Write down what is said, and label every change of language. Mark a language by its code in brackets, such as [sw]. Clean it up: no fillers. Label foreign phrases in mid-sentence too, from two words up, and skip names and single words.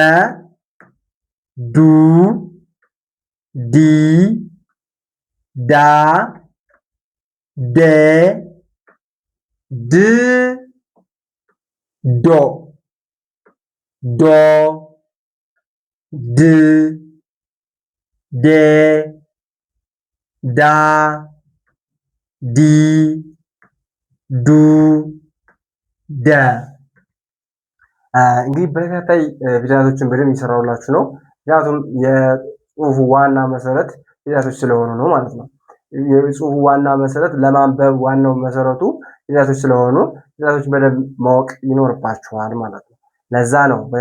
[am] ዱ ዲ ዳ ዴ ድ ዶ ዶ ድ ዴ ዳ ዲ ዱ ደ እንግዲህ በተከታታይ ፊደላቶችን በደንብ እየሰራሁላችሁ ነው። ምክንያቱም የጽሁፉ ዋና መሰረት ፊደላቶች ስለሆኑ ነው ማለት ነው። የጽሁፉ ዋና መሰረት ለማንበብ ዋናው መሰረቱ ፊደላቶች ስለሆኑ ፊደላቶች በደንብ ማወቅ ይኖርባችኋል ማለት ነው። ለዛ ነው